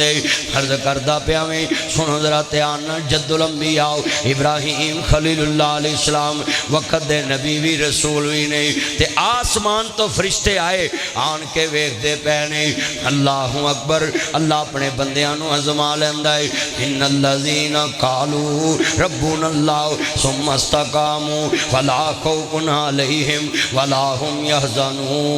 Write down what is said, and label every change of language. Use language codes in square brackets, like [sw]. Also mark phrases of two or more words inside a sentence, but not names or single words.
[pa] عرض کردا پیا میں، سنو ذرا دھیان نال. جد الانبیاء ابراہیم خلیل اللہ علیہ السلام وقت دے نبی بھی رسول بھی نہیں، تے آسمان توں فرشتے آئے آن کے ویکھدے پئے نے. [ar] الله أكبر. [pa] اللہ اپنے بندیاں نوں آزما لیندا ہے. [ar] إن الذين قالوا ربنا الله ثم استقاموا فلا خوف عليهم ولا هم يحزنون.